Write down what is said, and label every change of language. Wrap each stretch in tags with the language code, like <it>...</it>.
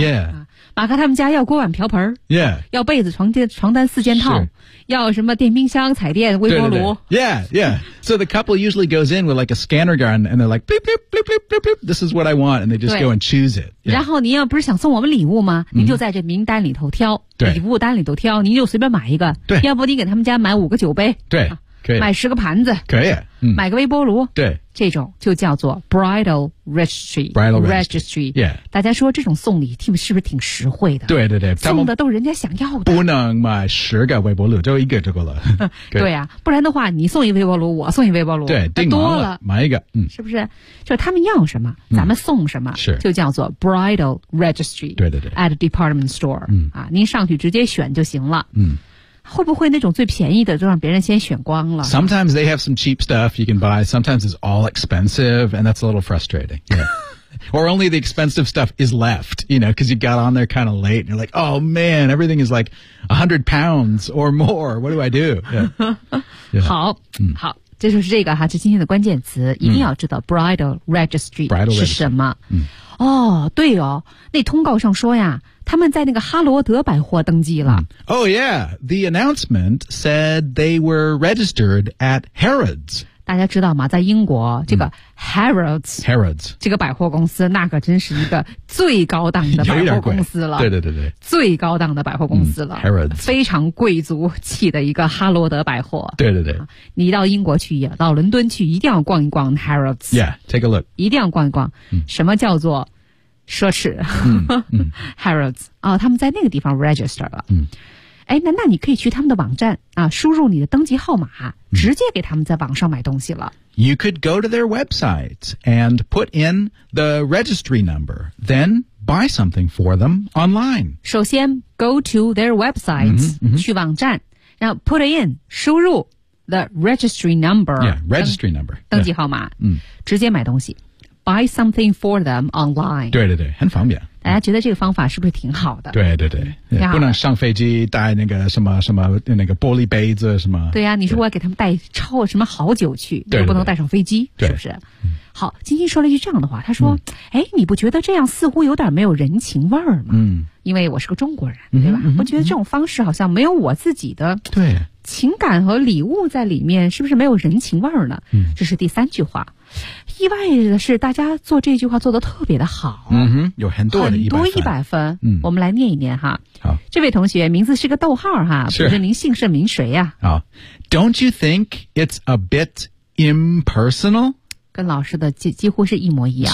<en>Yeah.</en> <zh>马克他们家要锅碗瓢盆</zh> <en>yeah,</en> <zh>要被子床单四件套，要什么电冰箱彩电微波炉。对对对</zh> <en>yeah, yeah. So the couple usually goes in with like a scanner gun and they're like, bleep, bleep, bleep, bleep, bleep, bleep, this is what I want, and they just go and choose it.、 Yeah.</en> <zh>然后您要不是想送我们礼物吗，您就在这名单里头挑、 mm-hmm. 礼物单里头挑，您就随便买一个。对。要不你给他们家买五个酒杯。对。可以。买十个盘子。可以。嗯、买个微波炉，对，这种就叫做 bridal registry。</zh> <en>bridal registry， yeah，</en> <zh>大家说这种送礼是不是挺实惠的？对对对，送的都是人家想要的。不能买十个微波炉，就一个就够了。对呀、啊，不然的话，你送一微波炉，我送一微波炉，对，订多了，买一个，嗯，是不是？就是他们要什么，咱们送什么，是、嗯、就叫做 bridal registry。对对对</zh> <en>，at department store，嗯</en> <zh>啊，您上去直接选就行了，嗯。会不会那种最便宜的就让别人先选光了？</zh> <en>Sometimes they have some cheap stuff you can buy. Sometimes it's all expensive, and that's a little frustrating. Yeah. Or only the expensive stuff is left, you know, because you got on there kind of late, and you're like, oh man, everything is like £100 or more. What do I do? Yeah. Yeah.</en> <zh>好、嗯、好，这就是这个哈，这今天的关键词，一定要知道 bridal registry 是什么。</zh> <en>Registry, 嗯、</en> <zh>哦，对哦，那通告上说呀，他们在那个哈罗德百货登记了。 Mm.</zh> <en>Oh yeah, the announcement said they were registered at Harrods.</en> <zh>大家知道吗？在英国，这个 Harrods、 mm. Harrods 这个百货公司，那可真是一个最高档的百货公司了。对对对对，最高档的百货公司了。 Mm. Harrods 非常贵族气的一个哈罗德百货。对对对，你到英国去，到伦敦去，一定要逛一逛 Harrods。</zh> <en>Yeah, take a look.</en> <zh>一定要逛一逛。 Mm. 什么叫做？奢侈、嗯嗯、 Harrods、哦、他们在那个地方 register 了、嗯、诶 那你可以去他们的网站、啊、输入你的登记号码、嗯、直接给他们在网上买东西了。</zh> <en>You could go to their website and put in the registry number, then buy something for them online.</en> <zh>首先</zh> <en>go to their website、嗯嗯、</en> <zh>去网站，然后</zh> <en>put in</en> <zh>输入</zh> <en>the registry number, yeah, registry number</en> <zh>登记号码、</zh> <en>yeah.</en> <zh>直接买东西，</zh> <en>buy something for them online.</en> <zh>对对对，很方便。大家觉得这个方法是不是挺好的？对对对，不能上飞机带那个什么什么那个玻璃杯子什么。对呀、啊，你说我要给他们带超什么好酒去，对，不能带上飞机，对对对，是不是？嗯、好，晶晶说了一句这样的话，他说：“哎、嗯，你不觉得这样似乎有点没有人情味儿吗？” 嗯，因为我是个中国人，对吧？嗯嗯、我觉得这种方式好像没有我自己的对情感和礼物在里面，是不是没有人情味儿呢？嗯，这是第三句话。意外的是大家做这句话做得特别的好，嗯哼，有很多的 100分，嗯，我们来念一念哈。好，这位同学名字是个逗号哈，是不是您姓甚名谁呀、</zh> <en>啊、好， Don't you think it's a bit impersonal?</en> <zh>跟老师的几乎是一模一样，</zh>